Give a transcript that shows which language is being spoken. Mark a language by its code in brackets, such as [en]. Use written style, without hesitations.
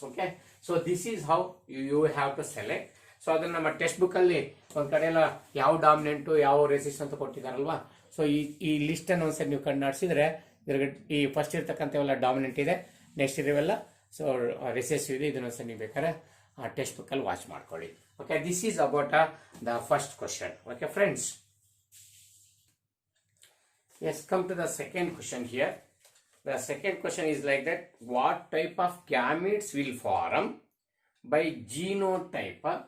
[en] Okay, so this is how you have to select. [kn] So ಅದನ್ನ ನಮ್ಮ text book ಅಲ್ಲಿ ಒಂದ್ ಕಡೆ ಎಲ್ಲ ಯಾವ ಡಾಮಿನೆಂಟ್ ಯಾವ ರೆಸಿಸ್ಟ್ ಅಂತ ಕೊಟ್ಟಿದಾರಲ್ವಾ. ಸೊ ಈ ಲಿಸ್ಟ್ ಅನ್ನು ಒಂದ್ಸರಿ ನೀವು ಕಣ್ಣಾಡಿಸಿದ್ರೆ ಈ ಫಸ್ಟ್ ಇರ್ತಕ್ಕಂಥವೆಲ್ಲ ಡಾಮಿನೆಂಟ್ ಇದೆ, ನೆಕ್ಸ್ಟ್ ಇರೋವೆಲ್ಲ ಸೊ ರೆಸೆಸಿವ್ ಇದೆ. ಇದನ್ನೊಂದ್ಸರಿ ನೀವು ಬೇಕಾದ್ರೆ ಟೆಕ್ಸ್ಟ್ ಬುಕ್ಕಲ್ಲಿ ವಾಚ್ ಮಾಡ್ಕೊಳ್ಳಿ. [en] Okay, this is about the first question. Okay friends, yes, come to the second question here. The second question is like that: what type of gametes will form by genotype?